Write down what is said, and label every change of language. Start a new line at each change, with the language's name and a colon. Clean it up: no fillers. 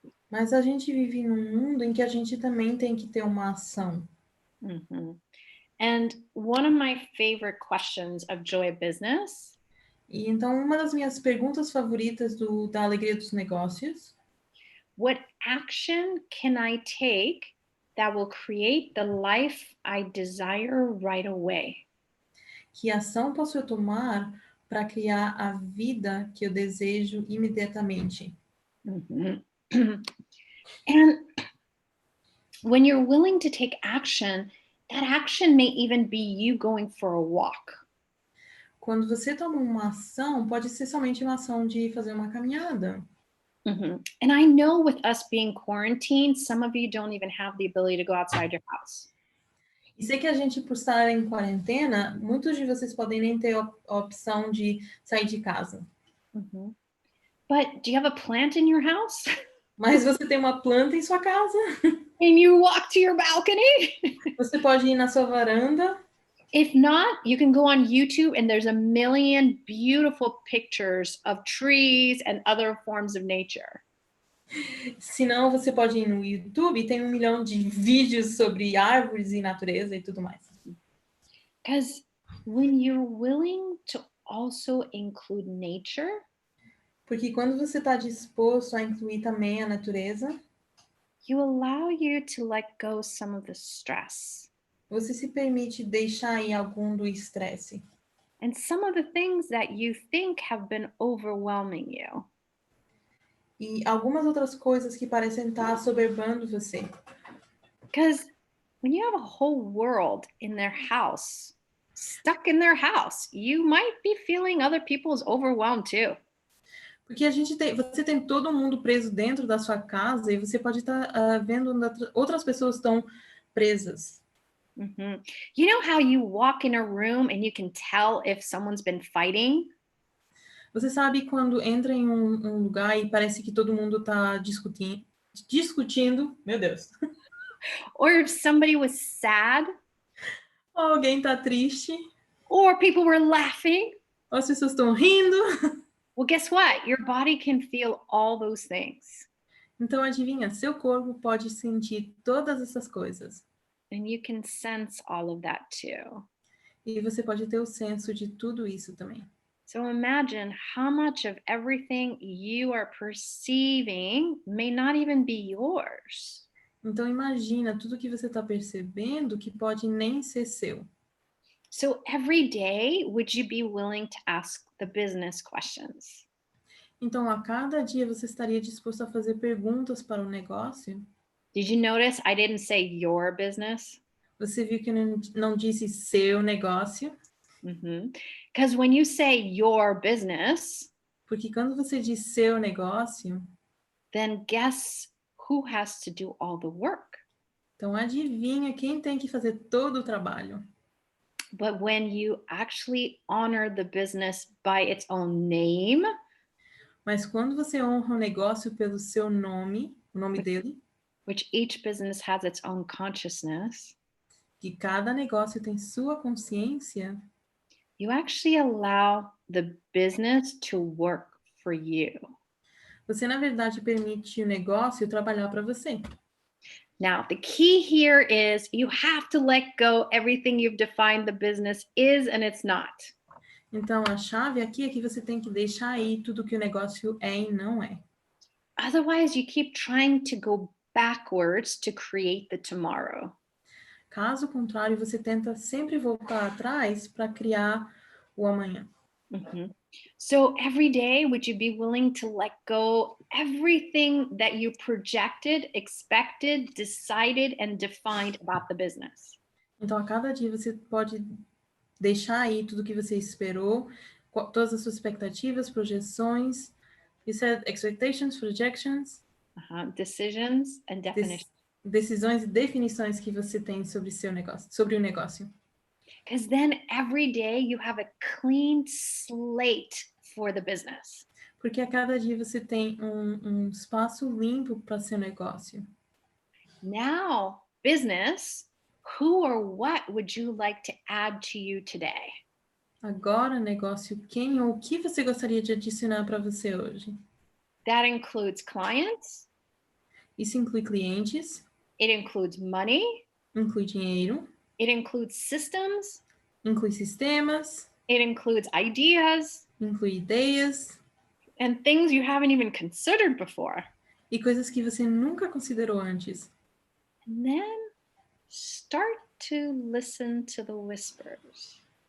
Portuguese: Mas a gente vive num mundo em que a gente também tem que ter uma ação.
English: And one of my favorite questions of Joy Business.
Portuguese: E então uma das minhas perguntas favoritas da Alegria dos Negócios.
English: What action can I take that will create the life I desire right away?
Portuguese: Que ação posso eu tomar para criar a vida que eu desejo imediatamente?
English: And when you're willing to take action, that action may even be you going for a walk.
Portuguese: Quando você toma uma ação, pode ser somente uma ação de fazer uma caminhada.
English: And I know with us being quarantined, some of you don't even have the ability to go outside your house.
Portuguese: E sei que a gente, por estar em quarentena, muitos de vocês podem nem ter a opção de sair de casa.
English: But do you have a plant in your house?
Portuguese: Mas você tem uma planta em sua casa.
English: Can you walk to your balcony?
Portuguese: Você pode ir na sua varanda.
English: If not, you can go on YouTube and there's a million beautiful pictures of trees and other forms of nature.
Portuguese: Se não, você pode ir no YouTube e tem 1 milhão de vídeos sobre árvores e natureza e tudo mais.
English: Because when you're willing to also include nature,
Portuguese: porque quando você está disposto a incluir também a natureza,
English: you allow you to let go some of the stress.
Portuguese: Você se permite deixar ir algum do estresse.
English: And some of the things that you think have been overwhelming you.
Portuguese: E algumas outras coisas que parecem estar assoberbando você.
English: Because when you have a whole world in their house, stuck in their house. You might be feeling other people's overwhelmed too.
Portuguese: Porque você tem todo mundo preso dentro da sua casa e você pode estar vendo outras pessoas estão presas. Mm-hmm.
English: You know how you walk in a room and you can tell if someone's been fighting?
Portuguese: Você sabe quando entra em um lugar e parece que todo mundo está discutindo, meu Deus.
English: Or if somebody was sad?
Portuguese: Alguém está triste.
English: Or people were laughing?
Portuguese: Ou as pessoas estão rindo.
English: Well, guess what? Your body can feel all those things.
Portuguese: Então, adivinha, seu corpo pode sentir todas essas coisas.
English: And you can sense all of that too.
Portuguese: E você pode ter o senso de tudo isso também.
English: So imagine how much of everything you are perceiving may not even be yours.
Portuguese: Então, imagina tudo que você está percebendo que pode nem ser seu.
English: So every day, would you be willing to ask the business questions?
Portuguese: Então, a cada dia você estaria disposto a fazer perguntas para o negócio?
English: Did you notice I didn't say your business?
Portuguese: Você viu que eu não disse seu negócio?
English: Because when you say your business,
Portuguese: Porque quando você diz seu negócio,
English: then guess who has to do all the work?
Portuguese: então adivinha quem tem que fazer todo o trabalho.
English: But when you actually honor the business by its own name,
Portuguese: Mas quando você honra o negócio pelo seu nome, o nome dele,
English: which each business has its own consciousness,
Portuguese: que cada negócio tem sua consciência,
English: you actually allow the business to work for you.
Portuguese: você na verdade permite o negócio trabalhar para você.
English: Now, the key here is you have to let go everything you've defined the business is and it's not.
Portuguese: Então, a chave aqui é que você tem que deixar aí tudo que o negócio é e não é.
English: Otherwise, you keep trying to go backwards to create the tomorrow.
Portuguese: Caso contrário, você tenta sempre voltar atrás para criar o amanhã.
English: So every day, would you be willing to let go everything that you projected, expected, decided, and defined about the business?
Portuguese: Então, a cada dia você pode deixar aí tudo que você esperou, todas as suas expectativas, projeções.
English: You said expectations, projections. Decisions and definitions.
Portuguese: Decisões e definições que você tem sobre seu negócio, sobre o negócio.
English: Because then every day you have a clean slate for the business.
Portuguese: Porque a cada dia você tem um espaço limpo para seu negócio.
English: Now, business, who or what would you like to add to you today?
Portuguese: Agora, negócio, quem ou o que você gostaria de adicionar para você hoje?
English: That includes clients.
Portuguese: Isso inclui clientes.
English: It includes money.
Portuguese: Inclui dinheiro.
English: It includes systems.
Portuguese: Inclui sistemas.
English: It includes ideas.
Portuguese: Inclui ideias.
English: And things you haven't even considered before.
Portuguese: E coisas que você nunca considerou antes.
English: And then start to listen to the whispers.